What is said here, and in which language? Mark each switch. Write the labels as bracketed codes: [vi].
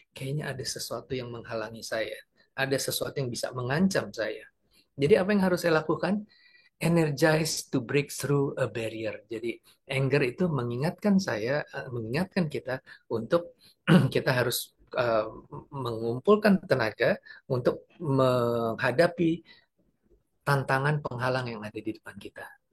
[id] Kayaknya ada sesuatu yang menghalangi saya. Ada sesuatu yang bisa mengancam saya. Jadi apa yang harus saya lakukan? [en] Energize to break through a barrier. [id] Jadi anger itu mengingatkan saya, mengingatkan kita untuk kita harus mengumpulkan tenaga untuk menghadapi tantangan penghalang yang ada di depan kita.